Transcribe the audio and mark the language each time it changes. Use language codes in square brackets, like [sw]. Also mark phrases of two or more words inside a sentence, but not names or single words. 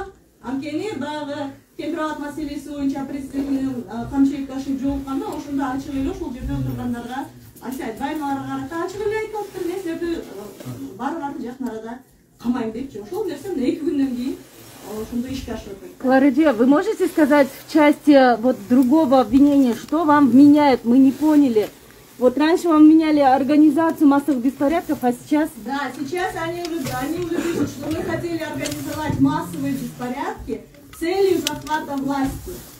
[ky] Анткени баягы температура маселеси боюнча президент менен Камчыбек Ташиев жолукканда ошондо ачык эле ошол жерде отургандарга айналарга карата ачык эле айтып атыптыр. Мен силерди баарыңарды жакын арада камайм депчи. Ошол нерсе 2 күндөн кийин ошондой ишке ашып атат. [ru] Кларидия, вы можете сказать в части вот другого обвинения, что вам вменяют? Мы не поняли. Вот раньше вам меняли организацию массовых беспорядков, а сейчас... Да, сейчас они уже пишут, что мы хотели организовать массовые беспорядки с целью захвата власти.